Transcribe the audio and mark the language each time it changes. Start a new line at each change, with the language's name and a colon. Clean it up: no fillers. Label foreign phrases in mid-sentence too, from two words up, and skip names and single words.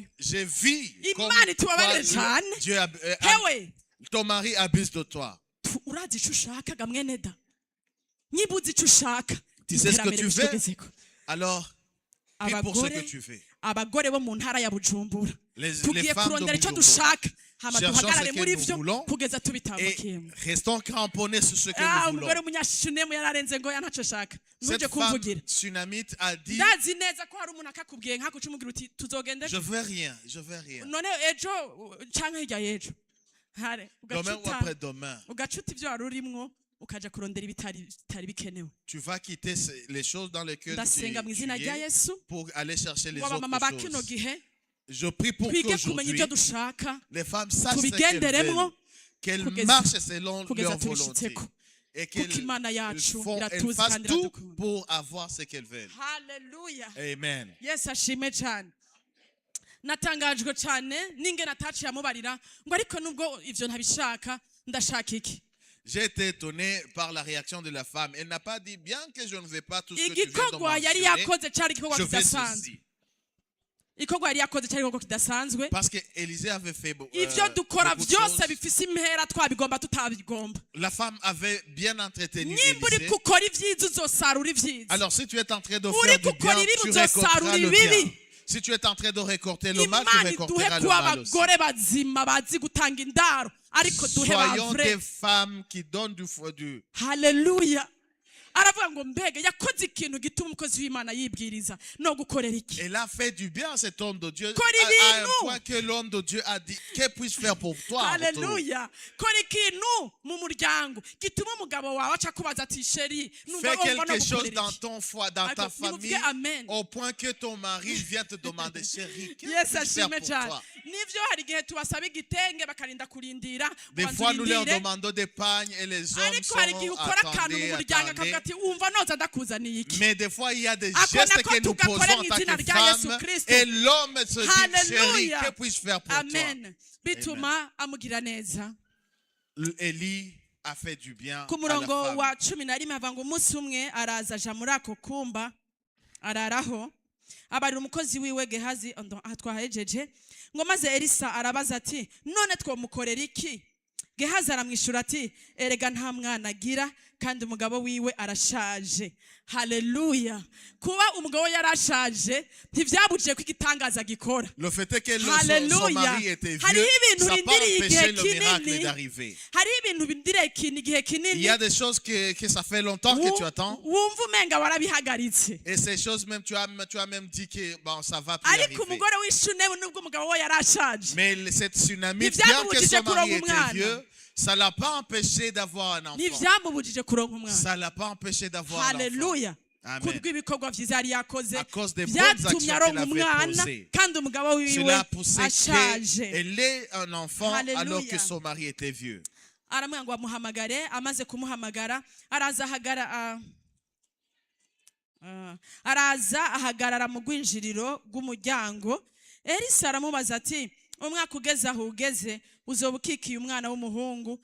French: j'ai vu comme
Rundi: Imana itubabarire
French: toi,
Rundi: cyane
French: Dieu
Rundi: hewe
French: ton mari abuse de toi.
Rundi: urazi ico ushaka ga mwene da nyibuze ico ushaka
French: Tu sais ce que
Rundi: iterambere
French: tu veux?
Rundi: bishegezeko.
French: Alors, prie pour ce que tu veux.
Rundi: abagore bo mu ntara ya Bujumbura
French: Les
Rundi: tugiye
French: femmes
Rundi: kurondera
French: de
Rundi: icyo
French: Bujumbura.
Rundi: dushaka hama
French: Cherchons
Rundi: duhagarare
French: ce que
Rundi: muri
French: nous
Rundi: vyo
French: voulons
Rundi: kugeza
French: Et
Rundi: tubitambukiyemo.
French: restons cramponnés sur ce que nous
Rundi: umugore
French: voulons.
Rundi: w'umunyashunemu yararenze ngo ya ntacyo ashaka
French: Cette
Rundi: ntuje
French: femme
Rundi: kumvugira
French: sunamite a dit,
Rundi: ndazi neza ko hari umuntu akakubwiye nk'ako umubwira uti tuzogende
French: je veux rien, je veux rien.
Rundi: none ejo canke hirya y'ejo hare
French: Demain ou après-demain,
Rundi: ugacuta ivyo wari urimwo ukaja kurondera ibitari bikenewe.
French: tu vas quitter les choses dans lesquelles tu
Rundi: ndasenga mu izina rya
French: es
Rundi: Yesu
French: pour aller chercher les
Rundi: ngo abamama ba kino
French: autres choses.
Rundi: gihe
French: Je prie pour
Rundi: twige kumenya
French: qu'aujourd'hui,
Rundi: ibyo dushaka
French: les femmes sachent ce
Rundi: tubigenderemwo
French: qu'elles
Rundi: kugeza-
French: marchent selon
Rundi: kugeza
French: leur volonté
Rundi: tubishitseko
French: et
Rundi: kuko imana
French: qu'elles
Rundi: yacu
French: elles
Rundi: iratuzi
French: fassent
Rundi: kandi
French: tout
Rundi: iradukunda.
French: pour avoir ce qu'elles veulent.
Rundi: haleluya
French: Amen.
Rundi: yesu ashime cyane natangajwe cyane n'ingene ataciye amubarira ngo ariko nubwo ivyo ntabishaka ndashaka iki.
French: J'ai été étonné par la réaction de la femme. Elle n'a pas dit, bien que je ne vais pas tout ce que tu viens de
Rundi: igikorwa yari
French: mentionner,
Rundi: yakoze cyari igikorwa
French: je vais
Rundi: kidasanzwe
French: ceci.
Rundi: igikorwa yari yakoze cyari igikorwa kidasanzwe
French: Parce que Élisée avait fait
Rundi: ivyo dukora
French: beaucoup de
Rundi: byose
French: choses.
Rundi: bifise impera twabigomba tutabigomba.
French: La femme avait bien entretenu
Rundi: nyimba uri
French: Élisée.
Rundi: gukora ibyiza uzosarura ibyiza
French: Alors si tu es en train de
Rundi: Uri
French: faire du bien,
Rundi: gukora ibibi
French: tu
Rundi: uzosarura
French: récolteras le
Rundi: ibibi.
French: bien. Si tu es en train de récolter le mal, tu
Rundi: imana iduhe
French: récolteras le
Rundi: kuba
French: mal aussi.
Rundi: abagore bazima bazi gutanga indaro ariko duhe
French: Soyons bavre. des femmes qui donnent du
Rundi: haleluya aravuga ngo mbega yakoze ikintu gituma umukozi w'Imana yibwiriza no gukorera iki.
French: Elle a fait du bien à cet homme de Dieu,
Rundi: Kora
French: à un
Rundi: ibintu.
French: point que l'homme de Dieu a dit, que puis-je faire pour toi? en retour?
Rundi: haleluya kora ikintu mu muryango gituma umugabo wawe aca kubaza ati sheri numva
French: Fais
Rundi: wumva no
French: quelque chose
Rundi: gukorera
French: dans
Rundi: iki.
French: ton foie, dans ta
Rundi: Ariko nimuvuge
French: famille,
Rundi: amen.
French: au point que ton mari vient te demander, chérie, que
Rundi: yesu
French: puis-je faire
Rundi: ashime
French: pour
Rundi: cyane
French: toi?
Rundi: nivyo hari igihe tubasaba igitenge bakarinda kurindira
French: Des
Rundi: ubanza
French: fois, nous leur
Rundi: urindire.
French: demandons des pagnes et les hommes
Rundi: ariko hari igihe
French: sont
Rundi: ukora akantu mu
French: attendez,
Rundi: muryango akavuga
French: attendez.
Rundi: ati wumva noza ndakuzaniye iki.
French: Mais des fois, il y a des
Rundi: Ako
French: gestes
Rundi: nako
French: que nous
Rundi: tugakora
French: posons en
Rundi: mu
French: tant
Rundi: izina
French: que
Rundi: rya Yesu
French: femmes
Rundi: Kristo.
French: et l'homme se dit, chérie, Hallelujah. que puis-je faire pour
Rundi: amen bituma amugira neza.
French: toi? Élie a fait du bien
Rundi: ku
French: à la
Rundi: murongo
French: femme.
Rundi: wa 11 hava ngo umunsi umwe araza aja muri ako kumba araraho abarira umukozi wiwe Gehazi aha twahejeje ngo maze Elisa arabaza ati none twomukorera iki. Gehazi aramwishura ati erega nta mwana agira kandi umugabo wiwe arashaje. haleluya kuba umugabo yarashaje ntivyabujije ko igitangaza gikora.
French: Le fait est que son Hallelujah. mari était
Rundi: Hariho
French: vieux,
Rundi: ibintu
French: ça n'a pas
Rundi: bindiriye
French: empêché
Rundi: igihe
French: le miracle
Rundi: kinini.
French: d'arriver.
Rundi: hariho ibintu bindiriye igihe
French: Il
Rundi: kinini
French: y a des choses que ça fait longtemps que tu attends.
Rundi: wumva umenga warabihagaritse
French: Et ces choses même, tu as même dit que bon, ça va plus
Rundi: ariko
French: arriver.
Rundi: umugore w'ishunemu nubwo umugabo we yarashaje
French: Mais cette tsunami, bien que
Rundi: Ntivyamubujije
French: son mari
Rundi: kuronka umwana.
French: était vieux, ça l'a pas empêché d'avoir un enfant.
Rundi: ntivyamubujije kuronka umwana.
French: Ça l'a pas empêché d'avoir un enfant.
Rundi: haleluya
French: Amen.
Rundi: kubw'ibikorwa vyiza yari yakoze
French: À cause des bonnes
Rundi: vyatumye
French: actions
Rundi: aronka
French: qu'elle avait
Rundi: umwana
French: posées.
Rundi: kandi umugabo wiwe
French: Cela a poussé
Rundi: ashaje.
French: qu'elle ait un enfant Hallelujah. alors que son mari était vieux.
Rundi: aramubwira ngo amuhamagare amaze kumuhamagara araza araza ahagarara mu rwinjiriro rw'umuryango. Elisa aramubaza ati umwaka ugeze aho ugeze uzoba ukikiye umwana w'umuhungu.